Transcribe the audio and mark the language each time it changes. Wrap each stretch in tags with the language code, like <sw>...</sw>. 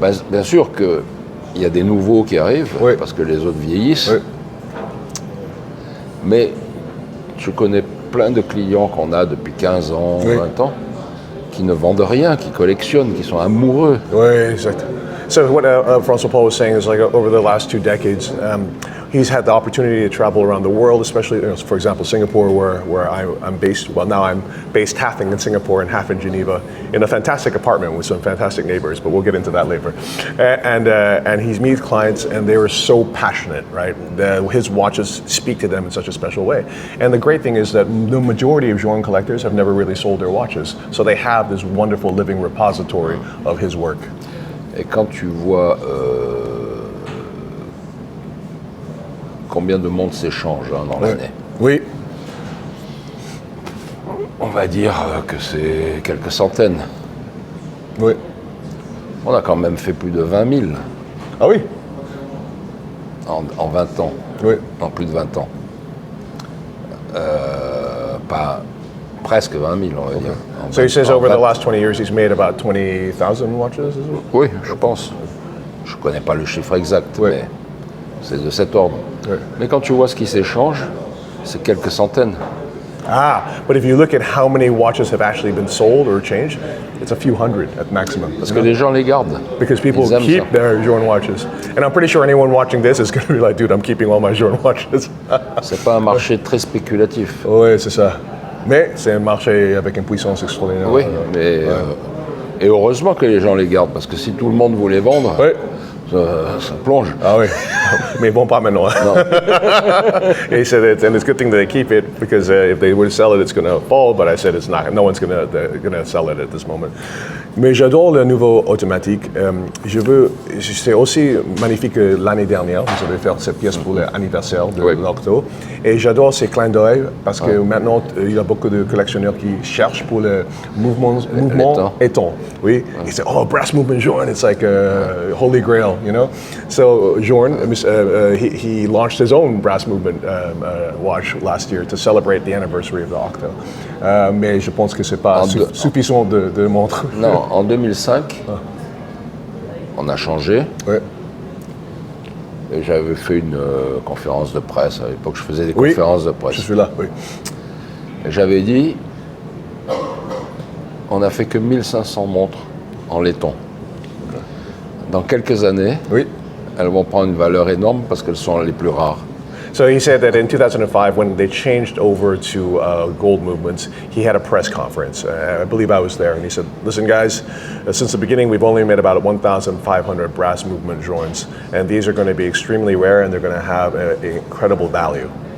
<fr>Bien sûr qu'il y a des nouveaux qui arrivent, parce que les autres vieillissent. Mais je connais plein de clients qu'on a depuis 15 ans, 20 ans, qui ne vendent rien, qui collectionnent, qui sont amoureux. Oui, exact.</fr> <en>So what François-Paul was saying is like over the last 2 decades, he's had the opportunity to travel around the world, especially, for example, Singapore, where I'm based. Well, now I'm based half in Singapore and half in Geneva, in a fantastic apartment with some fantastic neighbors. But we'll get into that later. And he's meets clients, and they were so passionate, right? His watches speak to them in such a special way. And the great thing is that the majority of Journe collectors have never really sold their watches, so they have this wonderful living repository of his work.</en> <fr>Et quand tu vois combien de monde s'échange dans l'année, oui, on va dire que c'est quelques centaines. Oui. On a quand même fait plus de 20 000. Ah oui? En 20 ans. Oui. En plus de 20 ans. Pas presque 20 000, on va dire.</fr> <en>So he says over the last 20 years he's made about 20,000 watches, is it?</en> <fr>Oui, je pense. Je ne connais pas le chiffre exact, mais c'est de cet ordre. Oui. Mais quand tu vois ce qui s'échange, c'est quelques centaines.</fr> <en>Ah, but if you look at how many watches have actually been sold or changed, it's a few hundred at maximum.</en> <fr>Parce que les gens les gardent.</fr> <en>Because people keep their Journe watches. And I'm pretty sure anyone watching this is going to be like, dude, I'm keeping all my Journe watches.</en> <fr>C'est pas un marché très spéculatif. Oui, c'est ça. Mais c'est un marché avec une puissance extraordinaire. Oui, mais et heureusement que les gens les gardent, parce que si tout le monde voulait vendre, ça plonge. Ah oui, mais bon, pas maintenant.</fr> <en>No. He said and it's a good thing that they keep it, because if they were to sell it, it's going to fall. But I said it's not. No one's going to sell it at this moment.</en> <fr>Mais j'adore le nouveau automatique. C'est aussi magnifique que l'année dernière, vous avez fait cette pièce pour l'anniversaire de l'Octo. Et j'adore ces clins d'œil parce que maintenant, il y a beaucoup de collectionneurs qui cherchent pour le mouvement éton. Oui. Ils disent, oh,</fr> <en>brass movement Journe, it's like a holy grail, you know? So Journe, he launched his own brass movement watch last year to celebrate the anniversary of the Octo.</en> <fr>Mais je pense que c'est pas suffisant de montrer. Non, en 2005, on a changé. Ouais. Et j'avais fait une conférence de presse. À l'époque, je faisais des conférences de presse. Je suis là, oui. Et j'avais dit, on n'a fait que 1500 montres en laiton. Dans quelques années, elles vont prendre une valeur énorme parce qu'elles sont les plus rares.</fr> <en>So he said that in 2005, when they changed over to gold movements, he had a press conference. I believe I was there, and he said, listen guys, since the beginning we've only made about 1,500 brass movement Journes, and these are going to be extremely rare and they're going to have an incredible value.</en>